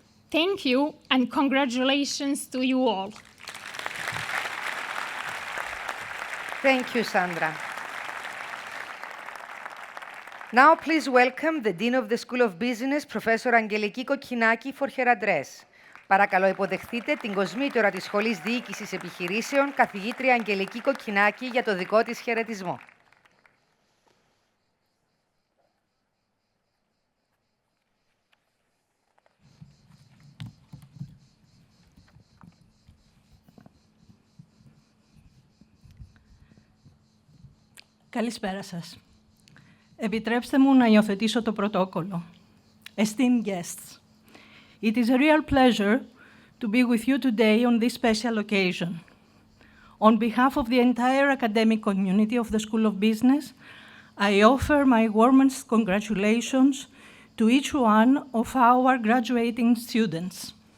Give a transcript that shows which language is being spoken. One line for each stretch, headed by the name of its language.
English: Thank you, and congratulations to you all. Thank you, Sandra. Now, please welcome the Dean of the School of Business, Professor Angeliki Kokkinaki, for her address.
Greek: Παρακαλώ υποδεχτείτε την κοσμήτωρα της Σχολής Διοίκησης Επιχειρήσεων, καθηγήτρια Αγγελική Κοκκινάκη, για το δικό της χαιρετισμό. Καλησπέρα σας. Επιτρέψτε μου να υιοθετήσω το πρωτόκολλο.
English: Esteemed guests, it is a real pleasure to be with you today on this special occasion. On behalf of the entire academic community of the School of Business, I offer my warmest congratulations to each one of our graduating students.